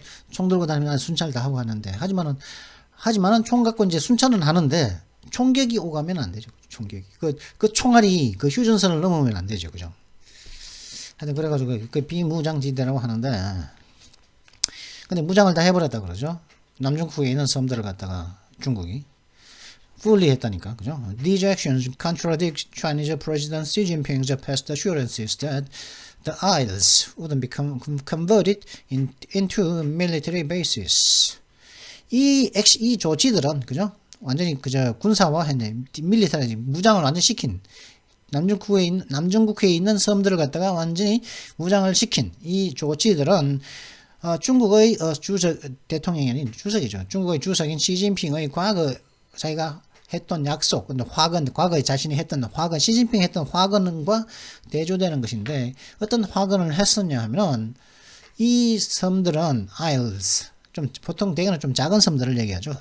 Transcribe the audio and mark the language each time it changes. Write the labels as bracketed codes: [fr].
[ko] 총 들고 다니면 순찰 다 하고 하는데, 하지만은 총 갖고 이제 순찰은 하는데, 총격이 오가면 안 되죠. 총격이. 그 총알이 그 휴전선을 넘으면 안 되죠. 그죠? 하여튼 그래가지고 그 비무장지대라고 하는데, 근데 무장을 다 해버렸다 그러죠. 남중국해에 있는 섬들을 갖다가 중국이 fully 했다니까. 그죠? [en] These actions contradict Chinese President Xi Jinping's past assurances that the isles wouldn't become converted into military bases. [ko] 이 조치들은, 그죠? 완전히 군사화했네. 밀리터리 무장을 완전 시킨, 남중국해에 있는 섬들을 갖다가 완전히 무장을 시킨 이 조치들은 중국의 대통령이 아닌 주석이죠. 중국의 주석인 시진핑의 과거 자기가 했던 약속, 근데 과거에 자신이 했던 시진핑이 했던 화근과 대조되는 것인데, 어떤 화근을 했었냐 하면, 이 섬들은 isles, 보통 대개는 좀 작은 섬들을 얘기하죠.